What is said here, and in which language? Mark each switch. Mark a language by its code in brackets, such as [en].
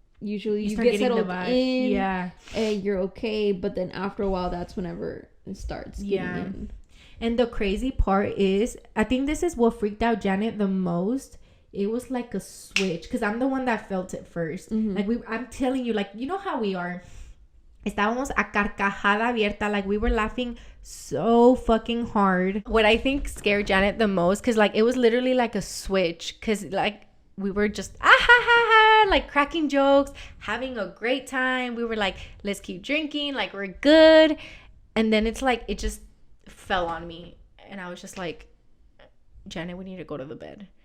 [en] Usually you get settled in. Yeah. And you're okay. But then after a while, that's whenever it starts getting in. And the crazy part is, I think this is what freaked out Janet the most. It was like a switch because I'm the one that felt it first. Like I'm telling you, like, you know how we are. [es] Estábamos a carcajada abierta. [en] Like we were laughing so fucking hard. What I think scared Janet the most, because like it was literally like a switch, because like we were just like cracking jokes, having a great time. We were like, let's keep drinking, like we're good. And then it's like it just fell on me, and I was just like, Janet, we need to go to the bed.